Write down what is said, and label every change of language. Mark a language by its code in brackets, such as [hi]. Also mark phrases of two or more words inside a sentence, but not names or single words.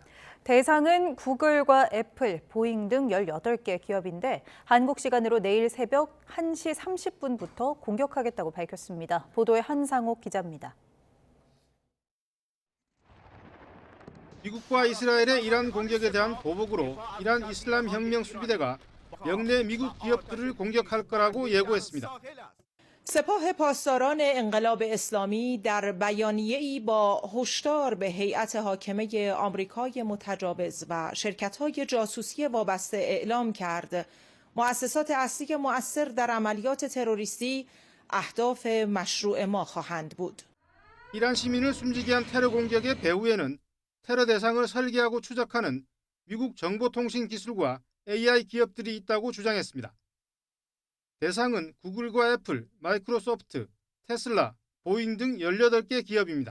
[ko] 대상은 구글과 애플, 보잉 등 18개 기업인데 한국 시간으로 내일 새벽 1시 30분부터 공격하겠다고 밝혔습니다. 보도에 한상옥 기자입니다. 미국과 이스라엘의 이란 공격에 대한 보복으로 이란 이슬람 혁명 수비대가 영내 미국 기업들을 공격할 거라고 예고했습니다. [fa] سپاه پاسداران انقلاب اسلامی در بیانیه‌ای با هشدار به هیئت حاکمه آمریکای متجاوز و شرکت‌های جاسوسی وابسته اعلام کرد مؤسسات اصلی مؤثر در عملیات تروریستی اهداف مشروع ما خواهند بود. [ko] 이란 시민을 숨지게 한 테러 공격의 배후에는 테러 대상을 설계하고 추적하는 미국 정보통신기술과 AI 기업들이 있다고 주장했습니다. 대상은 구글과 애플, 마이크로소프트, 테슬라, 보잉 등 18개 기업입니다.